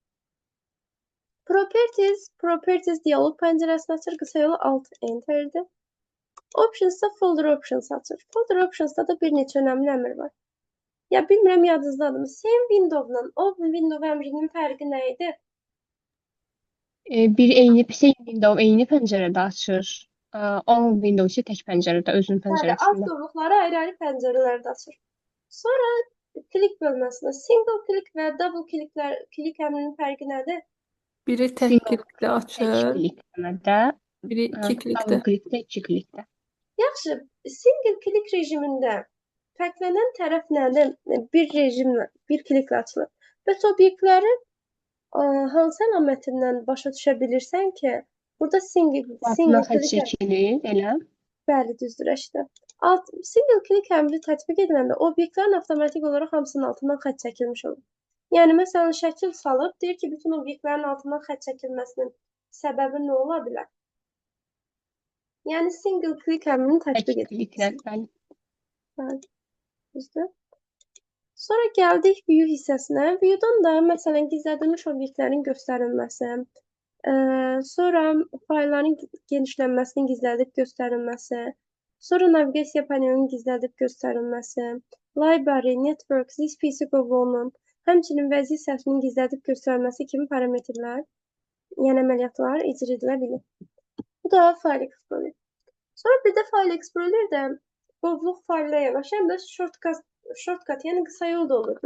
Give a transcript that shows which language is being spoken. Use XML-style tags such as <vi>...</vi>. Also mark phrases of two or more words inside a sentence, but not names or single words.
<az>Properties diyalog pəncərəsini açır. Qısa yolu Alt Enter'dir. Options'da Folder Options açır. Folder Options'da da bir neçə önəmli əmr var. Ya bilmirəm yadınızdadır mı?</az> <en>Same Window-</en> <az>la</az> <en>Open Window</en> <az>əmrinin fərqi nə idi? Bir</az> <en>same window</en> <az>eyni pəncərədə açır.</az> <en>On window</en> <az>isə tək pəncərədə, özünün Bəli, alt pəncərəsində. qovluqları ayrı-ayrı pəncərələrdə açır. Sonra klik bölməsində</az> <en>single click</en> <az>və</az> <en>double click</en> <az>əmrinin fərqi nədir? biri tək Single kliklə Tək açır, klikləmədə, biri iki double klikdə. klikdə, iki klikdə. Yaxşı,</az> <en>single click</en> <az>rejimində fərqlənən tərəf nədir? Bir rejimlə, bir kliklə açılır. Bəs obyektləri hansı əlamətindən başa düşə bilirsən ki, burada single Altına xətt click çəkilir, elə. bəli düzdür işte. Single click əmri tətbiq ediləndə obyektlərin avtomatik olaraq hamısının altından xətt çəkilmiş olur. Yəni məsələn şəkil salıb deyir ki, bütün obyektlərin altından xətt çəkilməsinin səbəbi nə ola bilər? Yəni</az> <en>single click</en> <az>əmrini Tək tətbiq edilir. kliklər, bəli. Bəli, düzdür. Sonra gəldik view hissəsinə. View'dan da məsələn gizlədilmiş obyektlərin göstərilməsi, sonra faylların genişlənməsinin gizlədib göstərilməsi, sonra naviqasiya panelinin gizlədib göstərilməsi, library, network, this PC qovluğunun, həmçinin vəziyyət sətrinin gizlədib göstərilməsi kimi parametrlər, yəni əməliyyatlar icra edilə bilir. Bu da File Explorer. Sonra bir də File Explorer-də qovluq fayla yanaşı həm də shortcut, yəni qısa yol da olurdu.</az>